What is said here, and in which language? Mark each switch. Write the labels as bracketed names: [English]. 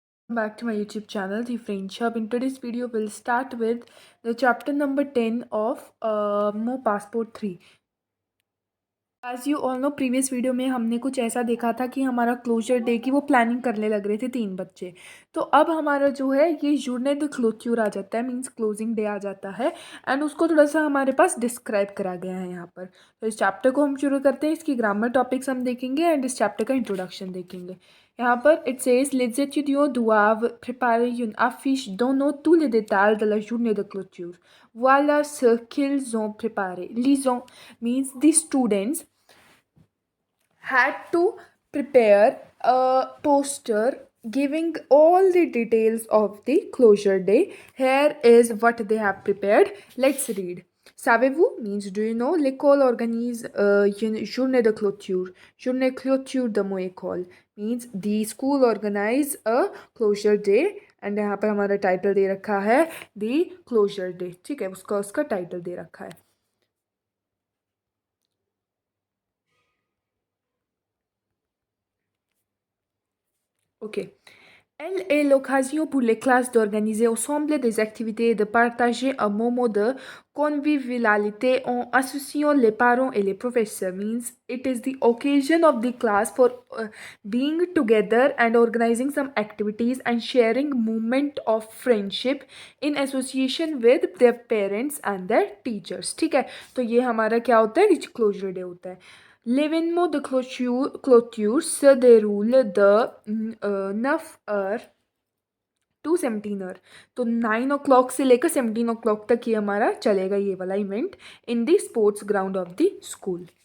[English] Back to my YouTube channel, The French Hub. In today's video, we'll start with the chapter number 10 of Mo Passport 3. As you all know [Hindi] previous video में हमने कुछ ऐसा देखा था कि हमारा closure day की वो प्लानिंग करने लग रहे थे 3 बच्चे। तो अब हमारा जो है ये [French] जूरने द क्लोज्यूर [Hindi] आ जाता है, मीन्स क्लोजिंग डे आ जाता है। एंड उसको थोड़ा सा हमारे पास डिस्क्राइब करा गया है यहाँ पर। तो इस चैप्टर को हम शुरू करते हैं। इसकी ग्रामर टॉपिक्स हम देखेंगे एंड इस चैप्टर का इंट्रोडक्शन देखेंगे। यहाँ पर [English] it says [French] les étudiants doivent préparer une affiche donnant tous les détails de la journée de clôture. Voilà ce qu'ils ont préparé. Lisons [English] means the students had to prepare a poster giving all the details of the closure day. Here is what they have prepared. Let's read. [French] Savez-vous [English] means do you know? [French] L'école organise une journée de clôture. Journée clôture de mon école [English] means the school organize a closure day. [Hindi] And यहाँ पर हमारा title दे रखा है [English] The closure day. [Hindi] ठीक है, उसका title दे रखा है। [English] Ok. [French] Elle est l'occasion pour les classes d'organiser ensemble des activités et de partager un moment de convivialité en associant les parents et les professeurs. [English] Means it is the occasion of the class for being together and organizing some activities and sharing moment of friendship in association with their parents and their teachers. [Hindi] ठीक है, तो ये हमारा क्या होता है, rich closure day होता है। [French] L'événement de clôture se déroule de 9 heures [English] to [French] 17 heures। [Hindi] तो 9 o'clock से लेकर 17 o'clock तक ये हमारा चलेगा ये वाला event [English] In the sports ground of the school.